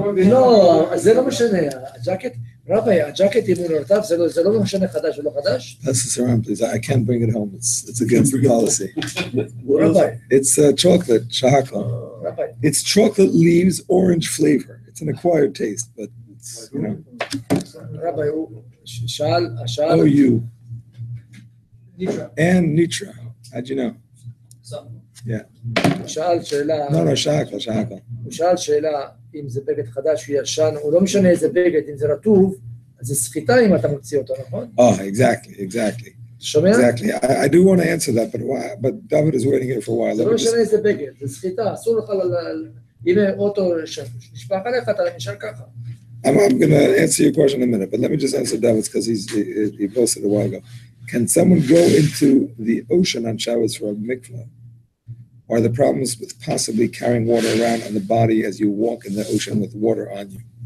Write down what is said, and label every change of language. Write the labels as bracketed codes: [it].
[he] לא, זה לא משנה, הג'קט, רבי, הג'קט אם הוא נרטב, זה לא משנה חדש או לא חדש. [en] Pass this around, please. I can't bring it home. It's against the policy. [he] רבי, [en] It's chocolate, shahakla. [he] רבי, [en] It's chocolate leaves, orange flavor. It's an acquired taste, but it's, [he] רבי, הוא שאל, [en] OU Nitra. and Nitra. How'd you know? Something. [he] הוא שאל שאלה, [en] No, shahakla. [he] הוא שאל שאלה, אם זה בגד חדש או ישן, הוא לא משנה איזה בגד, אם זה רטוב, אז זה סחיטה אם אתה מוציא אותו, נכון? [en] Oh, exactly. [he] שומע? [en] Exactly. I do want to answer that, but David is waiting here for a while. [he] זה [en] Let [he] לא [en] me just- [he] משנה איזה בגד, זה סחיטה, אסור לך, אם אוטו נשפך עליך, אתה נשאר ככה. [en] I'm going to answer your question in a minute, but let me just answer David's because he posted a while ago. Can someone go into the ocean on Shabbos for a mikvah? Are the problems with possibly carrying water around on the body as you walk in the ocean with water on you?